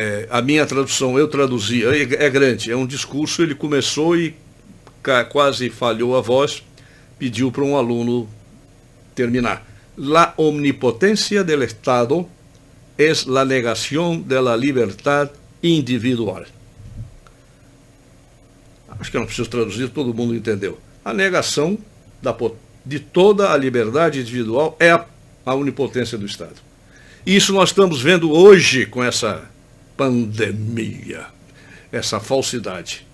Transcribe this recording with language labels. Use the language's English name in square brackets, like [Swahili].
[Portuguese] a minha tradução, eu traduzi, é grande, é um discurso, ele começou e quase falhou a voz, pediu para um aluno terminar. [Spanish] La omnipotencia del Estado es la negación de la libertad individual. [Portuguese] Acho que não preciso traduzir, todo mundo entendeu. A negação de toda a liberdade individual é a onipotência do Estado. E isso nós estamos vendo hoje com essa pandemia, essa falsidade.